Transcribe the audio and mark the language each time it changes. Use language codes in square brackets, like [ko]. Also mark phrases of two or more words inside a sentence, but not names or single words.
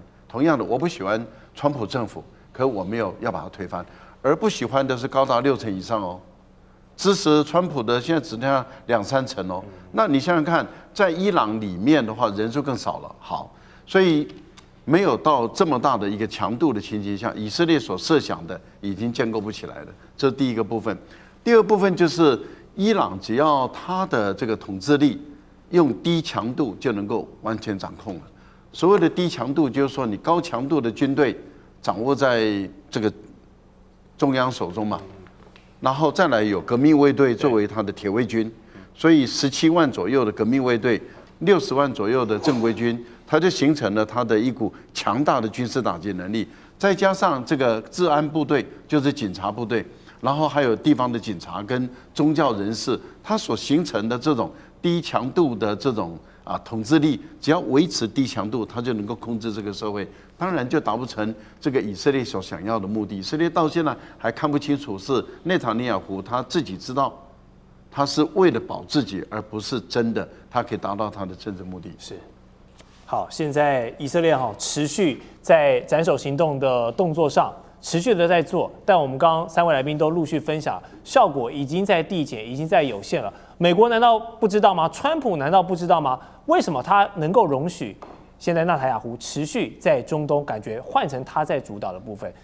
[zh] 同樣的，我不喜歡川普政府，可我沒有要把它推翻，而不喜歡的是高達60%以上哦，支持川普的現在只剩下2-3成哦。那你想想看，在伊朗裡面的話，人數更少了。好，所以沒有到這麼大的一個強度的情形下，以色列所設想的已經建構不起來了。這是第一個部分。第二部分就是伊朗只要他的這個統治力用低強度就能夠完全掌控了。所謂的低強度，就是說你高強度的軍隊掌握在這個中央手中嘛，然後再來有革命衛隊作為他的鐵衛軍，所以17萬左右的革命衛隊，60萬左右的正規軍，它就形成了它的一股強大的軍事打擊能力。再加上這個治安部隊，就是警察部隊，然後還有地方的警察跟宗教人士，它所形成的這種低強度的這種統治力，只要維持低強度，它就能夠控制這個社會。當然就達不成這個以色列所想要的目的。以色列到現在還看不清楚，是內塔尼亞胡他自己知道，他是為了保自己，而不是真的他可以達到他的政治目的。是。好，現在以色列持續在斬首行動的動作上持續的在做，但我們剛剛3位來賓都陸續分享，效果已經在遞減，已經在有限了。美國難道不知道嗎？川普難道不知道嗎？為什麼他能夠容許現在納塔雅胡持續在中東感覺換成他在主導的部分？